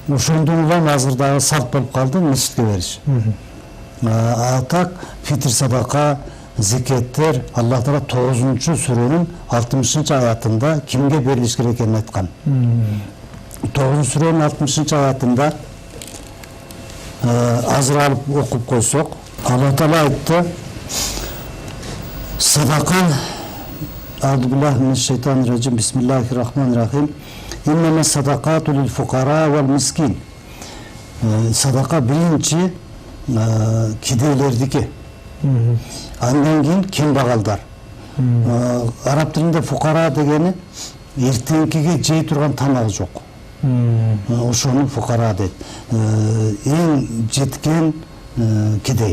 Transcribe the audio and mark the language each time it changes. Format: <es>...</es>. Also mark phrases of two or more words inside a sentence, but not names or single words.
<ky>ошондон улам азыр дагы салт болуп калды мечитке бериш. А так фитр садака, зекеттер Аллах Таала 9-сүрөнүн 60-аятында кимге берилиш керек экенин айткан. 9-сүрөнүн 60-аятында азыр алып окуп койсок, Аллах Таала айтты: садака</ky> <ar>أعوذ بالله بسم الله الرحمن الرحيم. إنما الصدقات للفقراء والمساكين.</ar> <ky>Садака биринчи кедейлердики. Андан кийин кембагалдар. Араб тилинде фукара дегени эртеңкиге жей турган тамагы жок. Ошону фукара дейт. Эң жеткен кедей.</ky>